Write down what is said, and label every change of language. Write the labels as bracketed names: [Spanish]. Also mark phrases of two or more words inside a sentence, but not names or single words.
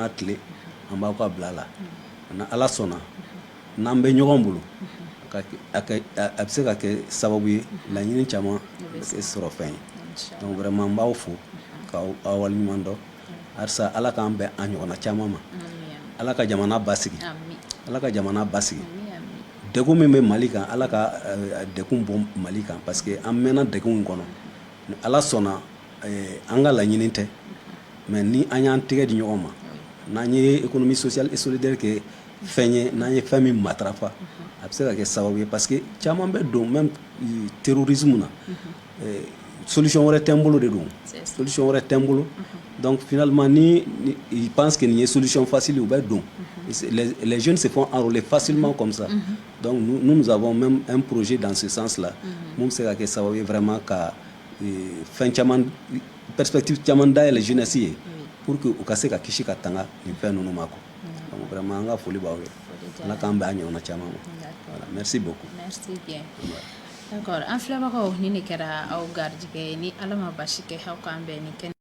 [Bambara] na tile an b'aw ka bila la na ala sɔnna n'an bɛ ɲɔgɔn bolo a bɛ se ka kɛ sababu ye laɲini caman bɛ kɛ sɔrɔ fɛn ye [French] donc vraiment [Bambara] n b'aw fo k'aw waleɲuman dɔn halisa ala k'an bɛn a ɲɔgɔnna caman ma ala ka jamana basigi ala ka jamana basigi degun min bɛ mali kan ala ka degun bɔ mali kan [French] parce que [Bambara] an mɛnna degun in kɔnɔ ni ala sɔnna an ka laɲini tɛ mais ni an y'an tɛgɛ di ɲɔgɔn ma n'an ye [French] économie sociale et solidaire [Bambara] kɛ fɛn ye n'an ye fɛn min matarafa a bɛ se ka kɛ sababu ye [French] parce que [Bambara] caman bɛ don [French] même terrorisme [Bambara] na solution wɛrɛ tɛ n bolo de don solution wɛrɛ tɛ n bolo [French] donc finalement [Bambara] ni [French] ils pensent que [Bambara] nin ye [French] solution facile [Bambara] u bɛ don [French] les jeunes se font enrôler facilement comme ça donc nous avons même un projet dans ce sens là [Bambara] mun bɛ se ka kɛ sababu ye vraiment ka fɛn caman perspective caman dayɛlɛ jeunesse ye [French] pour que [Bambara] u ka se ka kisi ka tanga nin fɛn ninnu ma quoi donc vraiment an ka foli b'aw ye ala k'an bɛn a ɲɔgɔnna caman ma [French] voilà merci beaucoup merci bien d'accord [Bambara] an filɛbagaw ni ne kɛra aw garijɛgɛ ye ni ala ma basi kɛ aw k'an bɛn ni kɛnɛ